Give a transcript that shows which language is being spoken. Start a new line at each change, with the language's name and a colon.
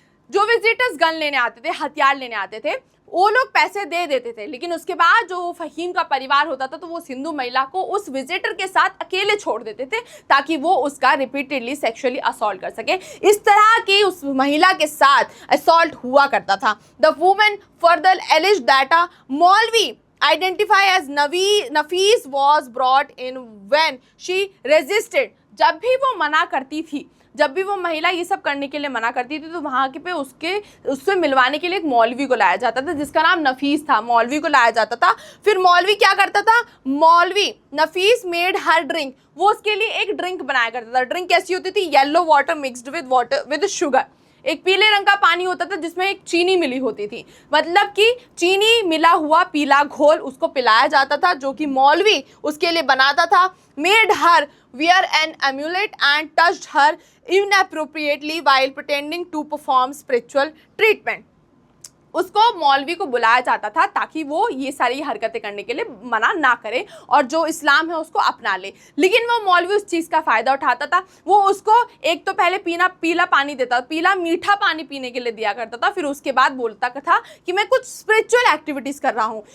Hindi: जो visitors gun लेने आते थे, हथियार लेने आते थे, वो लोग पैसे दे देते थे, लेकिन उसके बाद जो फ़हीम का परिवार होता था तो वो उस हिंदू महिला को उस विजिटर के साथ अकेले छोड़ देते थे ताकि वो उसका रिपीटेडली सेक्सुअली असॉल्ट कर सके। इस तरह की उस महिला के साथ असॉल्ट हुआ करता था।
English: The woman further alleged that a मौलवी identified as Nafis was brought in when she resisted।
Hindi: जब भी वो मना करती थी, जब भी वो महिला ये सब करने के लिए मना करती थी, तो वहाँ के पे उससे मिलवाने के लिए एक मौलवी को लाया जाता था जिसका नाम नफीस था। मौलवी को लाया जाता था। फिर मौलवी क्या करता था? मौलवी नफीस मेड हर ड्रिंक, वो उसके लिए एक ड्रिंक बनाया करता था। ड्रिंक कैसी होती थी? Yellow water mixed with sugar. एक पीले रंग का पानी होता था जिसमें एक चीनी मिली होती थी, मतलब कि चीनी मिला हुआ पीला घोल उसको पिलाया जाता था, जो कि मौलवी उसके लिए बनाता था।
English: Made her wear an amulet and touched her inappropriately while pretending to perform spiritual treatment।
Hindi: उसको मौलवी को बुलाया जाता था ताकि वो ये सारी हरकतें करने के लिए मना ना करे और जो इस्लाम है उसको अपना ले, लेकिन वो मौलवी उस चीज़ का फ़ायदा उठाता था। वो उसको एक तो पहले पीला पानी देता, पीला मीठा पानी पीने के लिए दिया करता था, फिर उसके बाद बोलता था कि मैं कुछ स्पिरिचुअल एक्टिविटीज़ कर रहा हूँ।